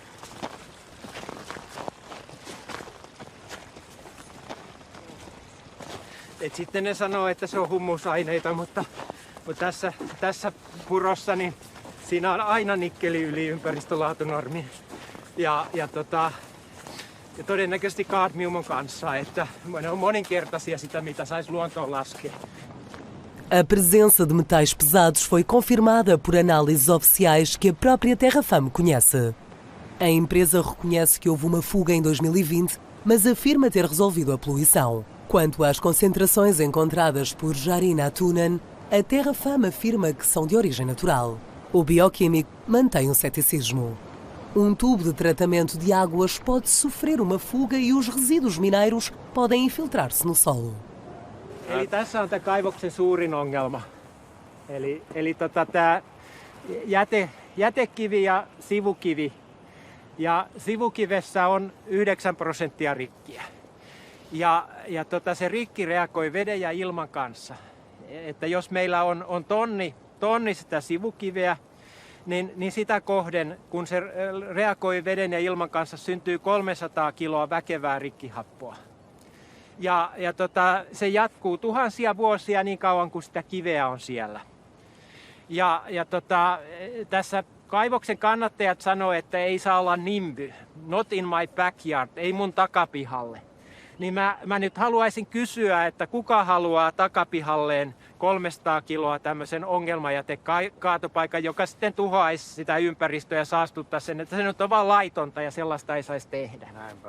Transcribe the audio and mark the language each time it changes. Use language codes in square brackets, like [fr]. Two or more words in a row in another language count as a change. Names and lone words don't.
[fi] Et sitten ne sanoo, että se on humusaineita, mutta tässä purossa niin siinä on aina nikkeli yli ympäristölaatunormin. Ja todennäköisesti kadmium on kanssa, että ne on moninkertaisia sitä, mitä saisi luontoon laskea. [pt] A presença de metais pesados foi confirmada por análises oficiais que a própria Terrafame conhece. A empresa reconhece que houve uma fuga em 2020, mas afirma ter resolvido a poluição. Quanto às concentrações encontradas por Jari Natunen, a Terrafame afirma que são de origem natural. O bioquímico mantém ceticismo. Tubo de tratamento de águas pode sofrer uma fuga e os resíduos mineiros podem infiltrar-se no solo. [fi] Eli tässä on tämä kaivoksen suurin ongelma. Eli tämä jätekivi ja sivukivi. Ja sivukivessä on 9% rikkiä. Ja se rikki reagoi veden ja ilman kanssa. Että jos meillä on tonni sitä sivukiveä, niin sitä kohden, kun se reagoi veden ja ilman kanssa, syntyy 300 kiloa väkevää rikkihappoa. Ja se jatkuu tuhansia vuosia niin kauan kuin sitä kiveä on siellä. Ja tässä kaivoksen kannattajat sanoo, että ei saa olla nimby, [en] not in my backyard, [fi] ei mun takapihalle. Niin mä nyt haluaisin kysyä, että kuka haluaa takapihalleen 300 kiloa tämmöisen ongelmajätekaatopaikan, joka sitten tuhoaisi sitä ympäristöä ja saastuttaa sen, että se nyt on vaan laitonta ja sellaista ei saisi tehdä. Näinpä.